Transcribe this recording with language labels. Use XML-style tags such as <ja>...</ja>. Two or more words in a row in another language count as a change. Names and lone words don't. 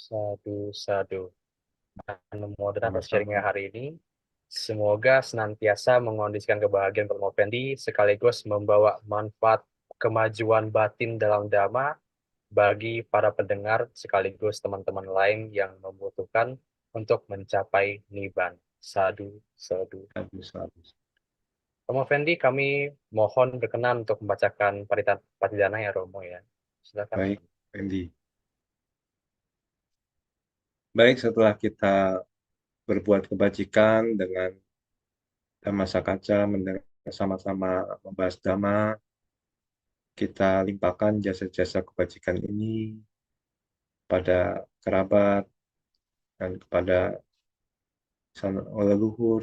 <pi>sadu, sadu.</pi> <id>Mohon atas sharingnya Sama-sama. hari ini. Semoga senantiasa mengondisikan kebahagiaan Romo Fendi sekaligus membawa manfaat kemajuan batin dalam dhamma bagi para pendengar sekaligus teman-teman lain yang membutuhkan untuk mencapai nibbana.</id> <pi>Sadu, sadu.</pi> <id>Sadu. Romo Fendi, kami mohon berkenan untuk membacakan patidana ya Romo ya. Silakan. Baik, Randy. Baik, setelah kita berbuat kebajikan dengan</id> <pi>Dhamma Sakaca,</pi> <id>mendengar sama-sama membahas Dhamma, kita limpahkan jasa-jasa kebajikan ini pada kerabat dan kepada leluhur.</id>